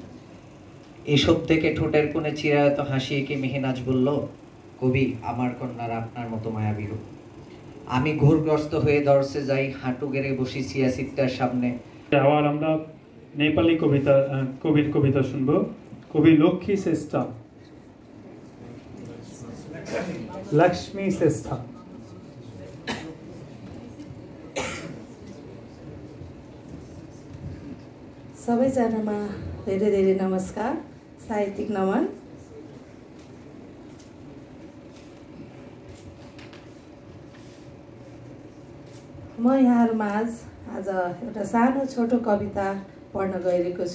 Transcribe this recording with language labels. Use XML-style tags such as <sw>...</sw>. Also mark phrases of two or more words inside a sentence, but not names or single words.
<bn>এসব থেকে ঠোঁটের কোণে চিরায়ত হাসি এঁকে মেহনাজ বলল, কবি আমার কন্যারা আপনার মতো মায়াবী হোক। আমি ঘোরগ্রস্ত হয়ে দর্শে যাই, হাঁটু গেড়ে বসি সিয়াসিটটার সামনে। আবার আমরা নেপালি কবির কবিতা শুনবো। কবি লক্ষ্মী শ্রেষ্ঠা। लक्ष्मी श्रेष्ठ।</bn> <ne>सबैजनामा धेरै धेरै नमस्कार, साहित्यिक नमन। म यहाँहरूमाझ आज एउटा सानो छोटो कविता पढ्न गइरहेको छु।</ne>